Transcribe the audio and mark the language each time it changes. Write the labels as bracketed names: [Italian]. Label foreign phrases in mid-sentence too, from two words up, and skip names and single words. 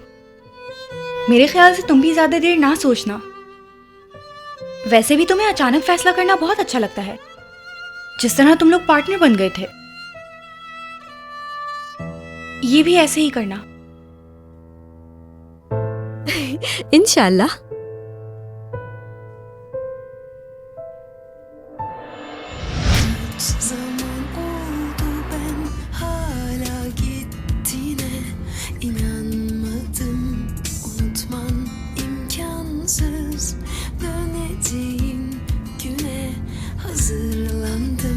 [Hindi] मेरे ख्याल से तुम भी ज्यादा देर ना सोचना। वैसे भी तुम्हें अचानक फैसला करना बहुत अच्छा लगता है, जिस तरह तुम लोग पार्टनर बन गए थे। ये भी ऐसे ही करना। इंशाल्लाह। [Turkish] Zaman oldu ben hala gittiğine inanmadım. Unutman imkansız, döneceğim güne hazırlandım.